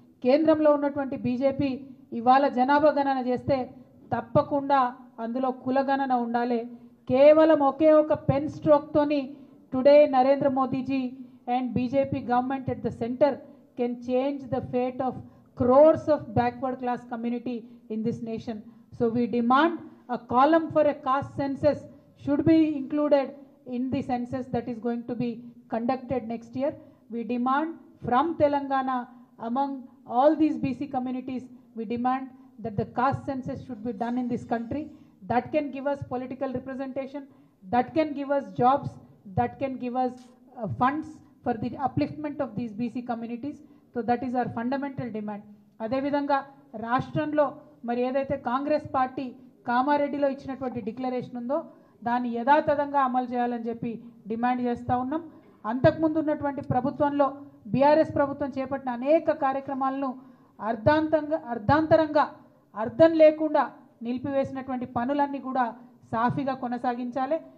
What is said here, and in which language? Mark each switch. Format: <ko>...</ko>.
<te>కేంద్రంలో ఉన్నటువంటి బీజేపీ ఇవాళ జనాభా గణన చేస్తే తప్పకుండా అందులో కులగణన ఉండాలి. కేవలం ఒకే ఒక</te> <en>Pen స్ట్రోక్తోని today Narendra Modiji and BJP government at the centre can change the fate of crores of backward class community in this nation. So we demand a column for a caste census should be included in the census that is going to be conducted next year. We demand from Telangana, among all these BC communities, we demand that the caste census should be done in this country. That can give us political representation, that can give us jobs, that can give us funds for the upliftment of these BC communities. So that is our fundamental demand.</en> <te>అదేవిధంగా రాష్ట్రంలో మరి ఏదైతే Congress party కామారెడ్డిలో ఇచ్చినటువంటి declaration ఉందో దాన్ని యథాతథంగా అమలు చేయాలని చెప్పి డిమాండ్ చేస్తూ ఉన్నాం. అంతకుముందు ఉన్నటువంటి ప్రభుత్వంలో బీఆర్ఎస్ ప్రభుత్వం చేపట్టిన అనేక కార్యక్రమాలను అర్ధాంతరంగా అర్థం లేకుండా నిలిపివేసినటువంటి పనులన్నీ కూడా సాఫీగా కొనసాగించాలి.</te>